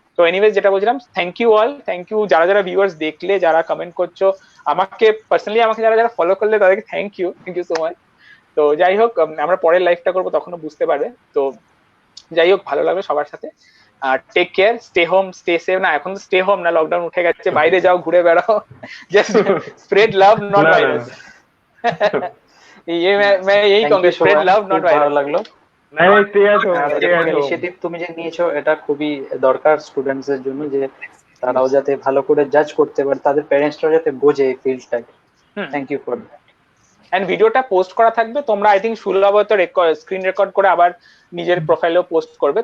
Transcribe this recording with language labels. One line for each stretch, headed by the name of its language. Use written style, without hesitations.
Bangla: তো এনিওয়েজ যেটা বলছিলাম, thank you all, thank you যারা ভিউয়ার্স দেখলে, যারা কমেন্ট করছো, আমাকে পার্সোনালি আমাকে যারা ফলো করলে তাদেরকে থ্যাংক ইউ সো মাচ। তো যাই হোক, আমরা পরের লাইভটা করবো, তখনও বুঝতে পারবে। তো যাই হোক, ভালো লাগবে সবার সাথে।
English: Take care, stay home, stay safe.
Bangla: না, এখন তো স্টে হোম না, লকডাউন উঠে গেছে, বাইরে যাও, ঘুরে বেড়াও,
English: Just spread love not virus.
Hindi: ये मैं यही कहूंगा,
English: Spread love not virus.
Bangla: ভালো লাগলো। ইনিশিয়েটিভ তুমি যে নিয়েছো এটা খুবই দরকার স্টুডেন্টস এর জন্য, যে তারাও যাতে ভালো করে জাজ করতে পারে, তাদের প্যারেন্টসরাও যাতে বোঝে এই ফিল্ডটাকে।
English: Thank you for that.
Bangla: And ভিডিওটা পোস্ট করা থাকবে, তোমরা আই থিঙ্ক সুলভ হয়তো স্ক্রিন রেকর্ড করে আবার নিজের প্রোফাইলেও পোস্ট করবে।